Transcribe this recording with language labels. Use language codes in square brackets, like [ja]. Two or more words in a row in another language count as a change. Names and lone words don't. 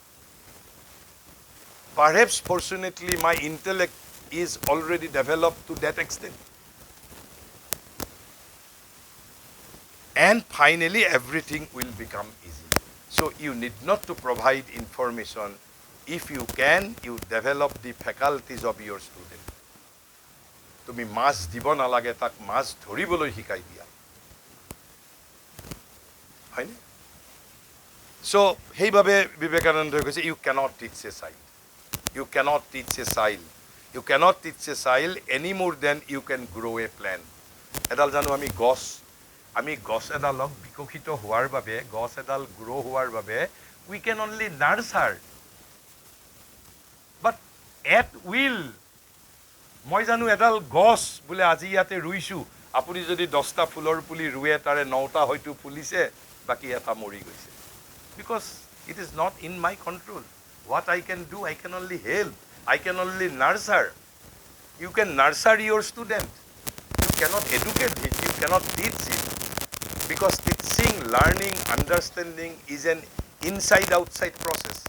[en] Perhaps fortunately my intellect is already developed to that extent. And finally everything will become easy. So you need not to provide information. If you can, you develop the faculties of your student. [as] তুমি মাছ দিব নালাগে তাক মাছ ধৰিবলৈ শিকাই দিয়া হয়নে সো সেইভাবে বিবেকানন্দই কৈছে [en] you cannot teach a child any more than you can grow a plant [as] এডাল জানো আমি গছ এডালক বিকশিত হোৱাৰ বাবে গছ এডাল গ্ৰো হোৱাৰ বাবে [en] we can only nurture but at will [as] মই জানো এডাল গছ বলে আজি ইয়াতে ৰুইছো আপুনি যদি 10টা ফুলৰ পুলি ৰুৱে তাৰে 9টা হয়তো ফুলিছে বাকি এটা মৰি গৈছে [en] because It is not in my control. What I can do, I can only help. I can only nurture. You can nurture your student. You cannot educate it. You cannot teach it. Because teaching, learning, understanding is an inside-outside process.